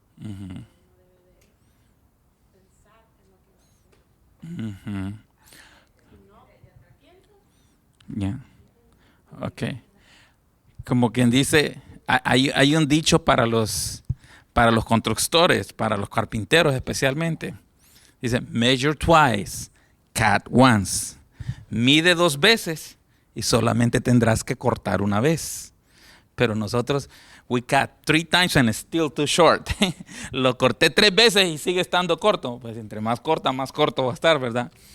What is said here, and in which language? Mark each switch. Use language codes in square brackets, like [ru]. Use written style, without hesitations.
[es] Uno debe de pensar en lo que va a hacer. Si no piensas, Ya. Ok. Como quien dice, hay un dicho para los constructores, para los carpinteros especialmente. [en] Dice, measure twice, cut once. [es] Mide 2 veces y solamente tendrás que cortar una vez. Pero nosotros, [en] we cut 3 times and it's still too short. [es] Lo corté 3 veces y sigue estando corto. Pues entre más corta, más corto va a estar, ¿verdad?